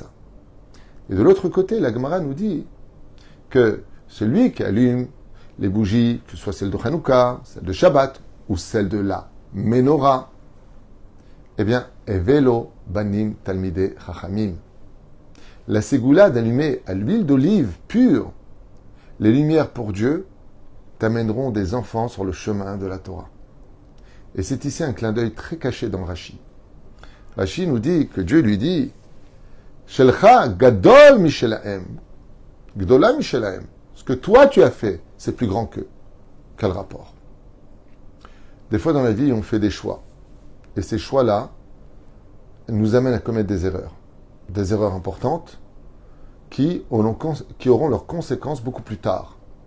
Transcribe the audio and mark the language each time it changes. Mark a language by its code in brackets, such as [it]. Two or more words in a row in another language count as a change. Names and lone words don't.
[fr] Et de l'autre côté, la Gemara nous dit que celui qui allume les bougies, que ce soit celle de Hanouka, celle de Shabbat, ou celle de la Menorah, eh bien, [he] הוו ליה בנים תלמידי חכמים. [fr] La ségoula d'allumer à l'huile d'olive pure les lumières pour Dieu t'amèneront des enfants sur le chemin de la Torah. Et c'est ici un clin d'œil très caché dans Rashi. Rashi nous dit que Dieu lui dit [he] שלך גדול משלהם. גדולה משלהם. [fr] Ce que toi tu as fait, c'est plus grand qu'eux. Quel rapport? Des fois dans la vie, on fait des choix. Et ces choix-là nous amènent à commettre des erreurs. Des erreurs importantes qui auront leurs conséquences beaucoup plus tard.